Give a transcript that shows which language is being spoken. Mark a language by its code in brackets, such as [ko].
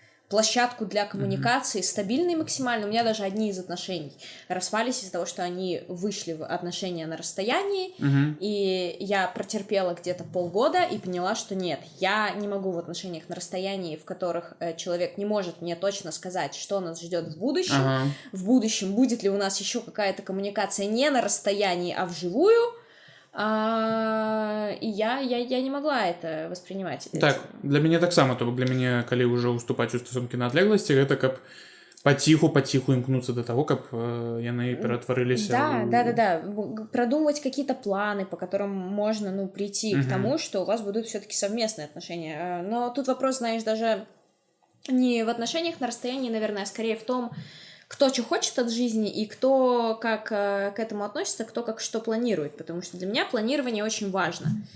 [ru] площадку для коммуникации, стабильной максимально. У меня даже одни из отношений распались из-за того, что они вышли в отношения на расстоянии, и я протерпела где-то полгода и поняла, что нет, я не могу в отношениях на расстоянии, в которых человек не может мне точно сказать, что нас ждет в будущем. В будущем будет ли у нас еще какая-то коммуникация не на расстоянии, а вживую. [be] І я не магла [ru] это воспринимать. [be] Так, для мяне таксама, то бок для мяне, калі ўжо ўступаць у стасункі на адлегласці, гэта каб паціху імкнуцца да таго, каб яны ператварыліся [ru] Да. Продумывать какие-то планы, по которым можно, прийти к тому, что у вас будут все-таки совместные отношения. Но тут вопрос, знаешь, даже не в отношениях на расстоянии, наверное, а скорее в том, кто что хочет от жизни и кто как к этому относится, кто как что планирует, потому что для меня планирование очень важно.